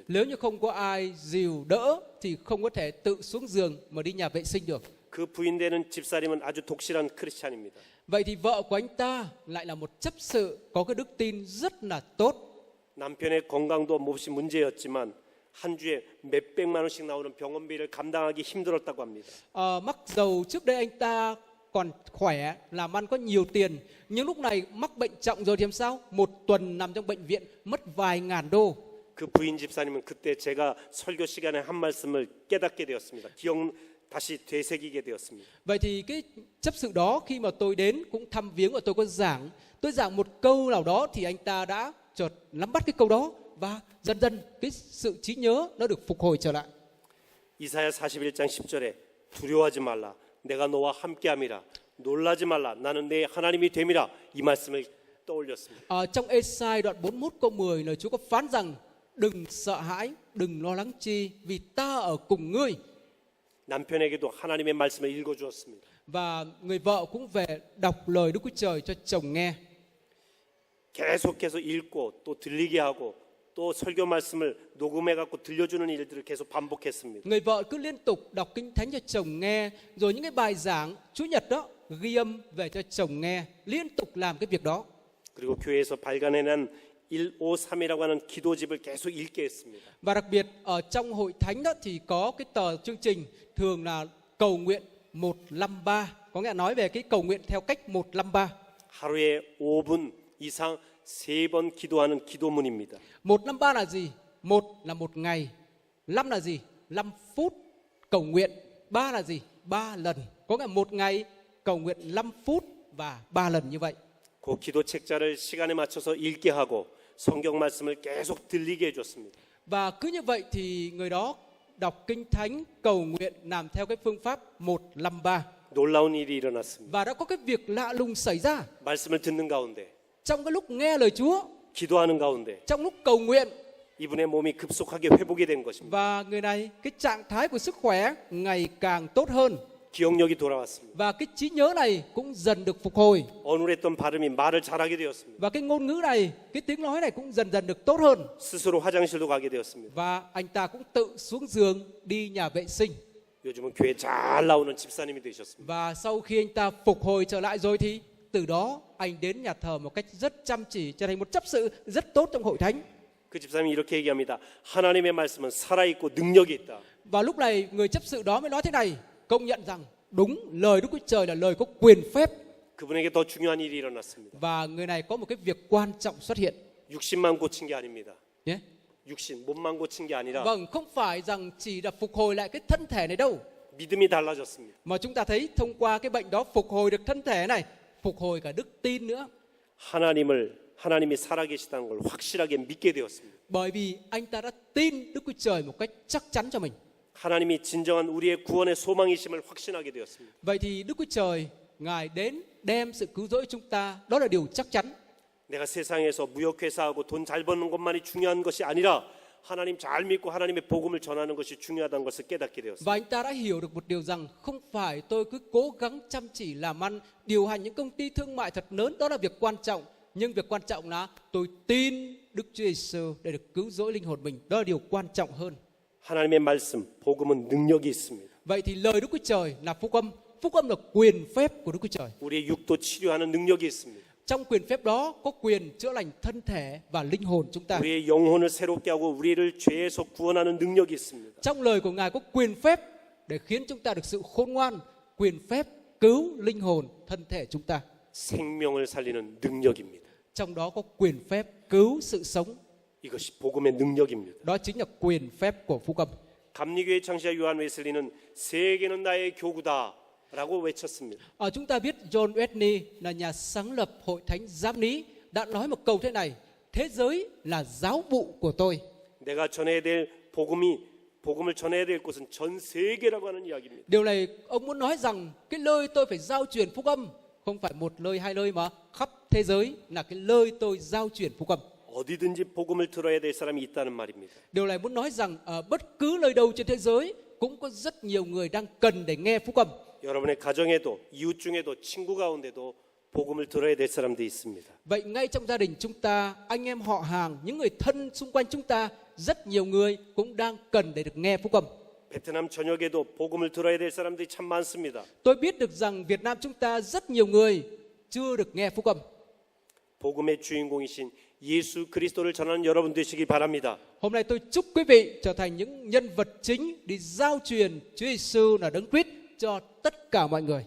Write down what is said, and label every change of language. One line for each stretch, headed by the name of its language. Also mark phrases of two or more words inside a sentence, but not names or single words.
Vietnamese: Nếu như không có ai dìu đỡ thì không có thể tự xuống giường mà đi nhà vệ sinh được.
Korean: 그 부인 되는 집사람은 아주 독실한 크리스찬입니다.
Vietnamese: Vậy thì vợ của anh ta lại là một chấp sự có cái đức tin rất là tốt.
Korean: 남편의 건강도 몹시 문제였지만 한 주에 몇백만 원씩 나오는 병원비를 감당하기 힘들었다고 합니다.
Vietnamese: Mặc dầu trước đây anh ta còn khỏe, làm ăn có nhiều tiền, nhưng lúc này mắc bệnh trọng rồi thì làm sao? Một tuần nằm trong bệnh viện mất vài ngàn đô.
Korean: 그 부인 집사님은 그때 제가 설교 시간에 한 말씀을 깨닫게 되었습니다. 다시 되새기게 되었습니다.
Vietnamese: Vậy thì cái chấp sự đó khi mà tôi đến cũng thăm viếng và tôi giảng một câu nào đó thì anh ta đã chợt nắm bắt cái câu đó và dần dần cái sự trí nhớ nó được phục hồi trở lại.
Korean: 이사야 41장 10절에 두려워하지 말라 내가 너와 함께함이라 놀라지 말라 나는 내 하나님이 됨이라 이 말씀을 떠올렸습니다.
Vietnamese: Trong Ê-sai đoạn 41 câu 10 lời Chúa có phán rằng đừng sợ hãi, đừng lo lắng chi vì ta ở cùng ngươi.
Korean: 남편에게도 하나님의 말씀을 읽어 주었습니다.
Vietnamese: Và người vợ cũng về đọc lời Đức Chúa Trời cho chồng nghe.
Korean: 계속해서 읽고 또 들리게 하고 또 설교 말씀을 녹음해 갖고 들려주는 일들을 계속 반복했습니다.
Vietnamese: Người vợ cứ liên tục đọc kinh thánh cho chồng nghe, rồi những cái bài giảng Chủ nhật đó ghi âm về cho chồng nghe, liên tục làm cái việc đó.
Korean: 그리고 교회에서 발간해낸 153이라고 하는 기도집을 계속 읽게 했습니다.
Vietnamese: Và đặc biệt ở trong hội thánh đó thì có cái tờ chương trình thường là cầu nguyện 153, có nghĩa là nói về cái cầu nguyện theo cách 153.
Korean: 하루에 5분 이상 3번 기도하는 기도문입니다.
Vietnamese: 153 là gì? 1 là một ngày, 5 là gì? 5 phút cầu nguyện, 3 là gì? 3 lần. Có nghĩa là một ngày cầu nguyện 5 phút và 3 lần như vậy.
Korean: 그 기도 책자를 시간에 맞춰서 읽게 하고 성경 말씀을 계속 들리게 해줬습니다.
Vietnamese: Và cứ như vậy thì người đó đọc kinh thánh cầu nguyện làm theo cái phương pháp 153.
Korean: 놀라운 일이 일어났습니다.
Vietnamese: Và đã có cái việc lạ lùng xảy ra.
Korean: 말씀을 듣는 가운데,
Vietnamese: Trong cái lúc nghe lời Chúa,
Korean: 기도하는 가운데
Vietnamese: trong lúc cầu nguyện,
Korean: 이분의 몸이 급속하게 회복이 된 것입니다.
Vietnamese: và người này cái trạng thái của sức khỏe ngày càng tốt hơn.
Korean: 기억력이 돌아왔습니다.
Vietnamese: và cái trí nhớ này cũng dần được phục hồi,
Korean: 어눌했던 발음이 말을 잘하게 되었습니다.
Vietnamese: và cái ngôn ngữ này, cái tiếng nói này cũng dần dần được tốt hơn,
Korean: 스스로 화장실도 가게 되었습니다.
Vietnamese: và anh ta cũng tự xuống giường đi nhà vệ sinh.
Korean: 요즘은 교회 잘 나오는 집사님이 되셨습니다.
Vietnamese: Và sau khi anh ta phục hồi trở lại rồi thì từ đó anh đến nhà thờ một cách rất chăm chỉ, trở thành một chấp sự rất tốt trong hội thánh.
Korean: 그 집사님이 이렇게 얘기합니다. 하나님의 말씀은 살아있고 능력이 있다.
Vietnamese: Và lúc này người chấp sự đó mới nói thế này, công nhận rằng đúng, lời Đức Chúa Trời là lời có quyền phép.
Korean: 그분에게 더 중요한 일이 일어났습니다.
Vietnamese: Và người này có một cái việc quan trọng xuất hiện.
Korean: 육신만 고친 게 아닙니다.
Vietnamese: Nhé.
Korean: 육신, 몸만 고친 게 아니라
Vietnamese: Vâng, không phải rằng chỉ là phục hồi lại cái thân thể này đâu,
Korean: 믿음이 달라졌습니다.
Vietnamese: mà chúng ta thấy thông qua cái bệnh đó phục hồi được thân thể này, phục hồi cả đức tin nữa.
Korean: 하나님이 살아계시다는 걸 확실하게 믿게 되었습니다.
Vietnamese: Bởi vì anh ta đã tin Đức Chúa Trời một cách chắc chắn cho mình.
Korean: 하나님이 진정한 우리의 구원의 소망이심을 확신하게 되었습니다.
Vietnamese: Vậy thì Đức Chúa Trời Ngài đến đem sự cứu rỗi chúng ta, đó là điều chắc chắn.
Korean: 내가 세상에서 무역회사하고 돈 잘 버는 것만이 중요한 것이 아니라 하나님 잘 믿고 하나님의 복음을 전하는 것이 중요하다는 것을 깨닫게 되었습니다.
Vietnamese: Và anh ta đã hiểu được một điều rằng không phải tôi cứ cố gắng chăm chỉ làm ăn, điều hành những công ty thương mại thật lớn, đó là việc quan trọng. Nhưng việc quan trọng là tôi tin Đức Chúa Giêsu để được cứu rỗi linh hồn mình, đó là điều quan trọng hơn.
Korean: 하나님의 말씀, 복음은 능력이 있습니다.
Vietnamese: Vậy thì lời Đức Chúa Trời là phúc âm là quyền phép của Đức Chúa Trời.
Korean: 우리의 육도 치료하는 능력이 있습니다.
Vietnamese: Trong quyền phép đó có quyền chữa lành thân thể và linh hồn chúng ta.
Korean: 우리의 영혼을 새롭게 하고 우리를 죄에서 구원하는 능력이 있습니다.
Vietnamese: Trong lời của Ngài có quyền phép để khiến chúng ta được sự khôn ngoan, quyền phép cứu linh hồn, thân thể chúng ta.
Korean: 생명을 살리는 능력입니다.
Vietnamese: Trong đó có quyền phép cứu sự sống.
Korean: 이것이 복음의 능력입니다.
Vietnamese: Đó chính là quyền phép của phúc âm.
Korean: 감리교회 창시자 요한 웨슬리는 세계는 나의 교구다라고 외쳤습니다.
Vietnamese: Chúng ta biết John Wesley là nhà sáng lập hội thánh Giám Ní đã nói một câu thế này: thế giới là giáo vụ của tôi.
Korean: 내가 전해야 될 복음을 전해야 될 곳은 전 세계라고 하는 이야기입니다.
Vietnamese: Điều này ông muốn nói rằng cái nơi tôi phải giao truyền phúc âm không phải một nơi hai nơi mà khắp thế giới là cái nơi tôi giao truyền phúc âm.
Korean: 어디든지 복음을 들어야 될 사람이 있다는 말입니다.
Vietnamese: Điều này muốn nói rằng ở bất cứ nơi đâu trên thế giới cũng có rất nhiều người đang cần để nghe phúc âm.
Korean: 여러분의 가정에도 이웃 중에도 친구 가운데도 복음을 들어야 될 사람들이 있습니다.
Vietnamese: Vậy ngay trong gia đình chúng ta, anh em họ hàng, những người thân xung quanh chúng ta, rất nhiều người cũng đang cần để được nghe phúc âm.
Korean: 베트남 전역에도 복음을 들어야 될 사람들이 참 많습니다.
Vietnamese: Tôi biết được rằng Việt Nam chúng ta rất nhiều người chưa được nghe phúc âm.
Korean: 복음의 주인공이신 예수 그리스도를 전하는 여러분 되시기 바랍니다.
Vietnamese: Hôm nay tôi chúc quý vị trở thành những nhân vật chính đi giao truyền Chúa Giêsu là Đấng Christ cho tất cả mọi người.